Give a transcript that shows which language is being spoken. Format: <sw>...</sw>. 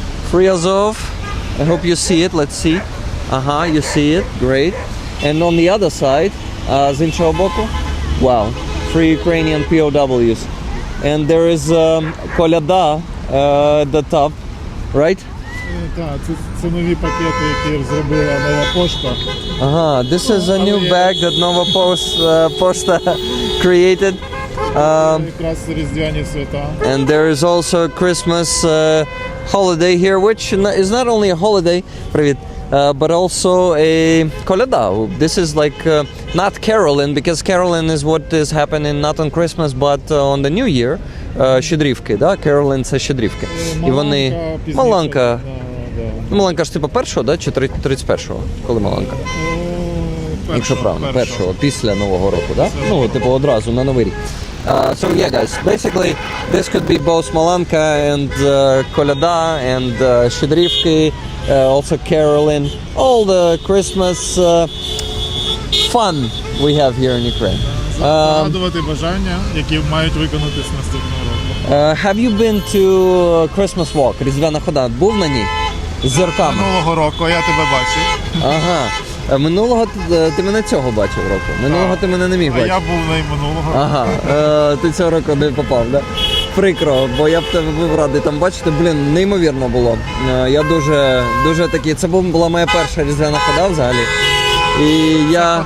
<en>Free Azov. I hope you see it. Let's see. You see it. Great. And on the other side,</en> <uk>з іншого боку,</uk> <en>wow, Free Ukrainian POWs. And there is коляда at the top, right?</en> <uk>Так, це нові пакети, які зробила нова пошта.</uk> <en>This is a new bag that Nova Posta created.</en> <uk>Якраз різдвяні свята.</uk> <en>And there is also a Christmas holiday here, which is not only a holiday, but also a koляda. This is like not caroling, because caroling is what is happening not on Christmas, but on the New Year.</en> <uk>Щедрівки, да? Caroling – це щедрівки. І вони... Маланка. Маланка ж типу першого, да? Чи 31-го? Коли Маланка? Якщо правильно, першого, після Нового року, да? Типу одразу, на Новий рік.</uk> <en>So yeah, guys, basically this could be both Malanka and Kolyada and Щедрівки, also caroling, all the Christmas fun we have here in Ukraine.</en> <uk>Загадувати бажання, які мають виконатись наступного року.</uk> <en>Have you been to Christmas walk?</en> <uk>Різдвяна хода. Був на ній? З зірками? Минулого року я тебе бачив. Минулого ти мене цього бачив року. Минулого ти мене не міг бачити. А я був не минулого. Ти цього року не попав, да? Прикро, бо я б тебе був радий там бачити. Неймовірно було. Я дуже такий, це була моя перша різдвяна хода взагалі. І я...</uk>